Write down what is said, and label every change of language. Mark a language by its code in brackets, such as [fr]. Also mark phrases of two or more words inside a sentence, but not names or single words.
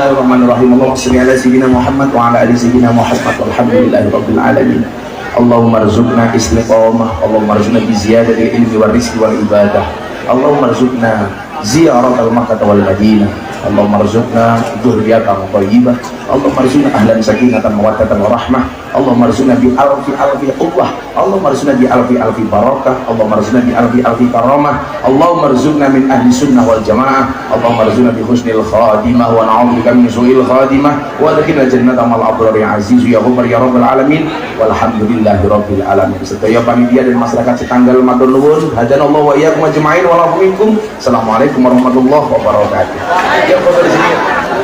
[ar] بسم الله الرحمن الرحيم. اللهم صل على سيدنا محمد وعلى آل سيدنا محمد والحمد لله رب العالمين. اللهم ارزقنا الاستقامة، اللهم ارزقنا بزيادة العلم والرزق والعبادة. اللهم ارزقنا زيارة مكة والمدينة. اللهم ارزقنا ذرية طيبة. اللهم ارزقنا أهلا سكينة ومودة ورحمة. اللهم ارزقنا بألف قوة. اللهم ارزقنا بألف بركة. اللهم ارزقنا بألف كرامة. اللهم ارزقنا من أهل السنة والجماعة. اللهم ارزقنا بحسن الخاتمة ونعوذ بك من سوء الخاتمة وأدخلنا الجنة مع الأبرار يا عزيز يا غفور يا رب العالمين. والحمد لله رب العالمين. [jv] Sedaya panitia dan masyarakat setanggal matur nuwun, [ar] هدانا الله وإياكم أجمعين ولا منكم. السلام عليكم ورحمة الله وبركاته. [id] Ya, foto di sini.